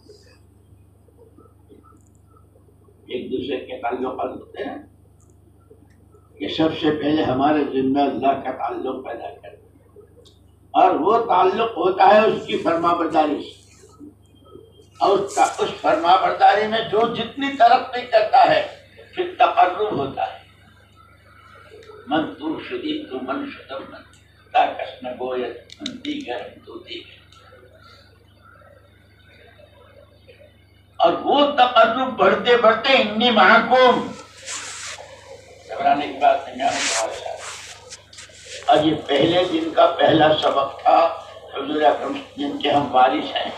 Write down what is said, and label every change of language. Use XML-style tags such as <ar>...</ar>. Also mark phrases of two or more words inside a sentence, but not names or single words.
<ur>ایک دوسرے کے تعلقات ہوتے ہیں کہ سب سے پہلے ہمارے ذمہ اللہ کا تعلق پیدا کریں، اور وہ تعلق ہوتا ہے اس کی فرما برداری سے، اور اس فرما برداری میں جو جتنی ترقی کرتا ہے پھر تقرب ہوتا ہے۔</ur> <fa>من تو شدید تو من شدم من تا کس نہ گوید من دیگر تو دیگر،</fa> <ur>اور وہ تقرب بڑھتے بڑھتے</ur> <ar>انی معکم،</ar> <ur>گھبرانے کی بات نہیں، اور یہ پہلے دن کا پہلا سبق تھا حضور اکرم جن کے ہم وارث ہیں.</ur>